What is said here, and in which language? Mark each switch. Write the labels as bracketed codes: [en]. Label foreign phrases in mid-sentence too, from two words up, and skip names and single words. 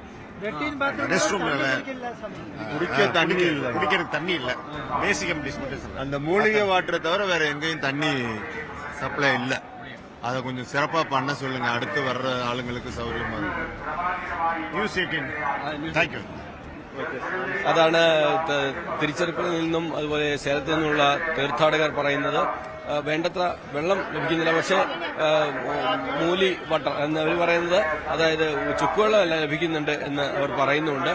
[ta] ரெஸ்ட் ரூம் இல்ல, குடிக்கிறதுக்கு தண்ணி இல்ல. பேசிக் அம்யூனிட்டிஸ் மட்டும். அந்த மூலிகை வாட்டரை தவிர வேற எங்கேயும் தண்ணி சப்ளை இல்ல. அதை கொஞ்சம் சிறப்பா பண்ண சொல்லுங்க. அடுத்து வர்ற ஆளுங்களுக்கு சௌகரியமா இருக்கும். நியூஸ் 18. [en] thank you. [ml] അതാണ് തിരുച്ചിറപ്പള്ളിയിൽ നിന്നും അതുപോലെ സേലത്തിൽ നിന്നുള്ള തീർത്ഥാടകർ പറയുന്നത്. വേണ്ടത്ര വെള്ളം ലഭിക്കുന്നില്ല. പക്ഷേ മൂലി വാട്ടർ എന്ന് അവർ പറയുന്നത്, അതായത് ചുക്കുവെള്ളമല്ല ലഭിക്കുന്നുണ്ട് എന്ന് അവർ പറയുന്നുണ്ട്.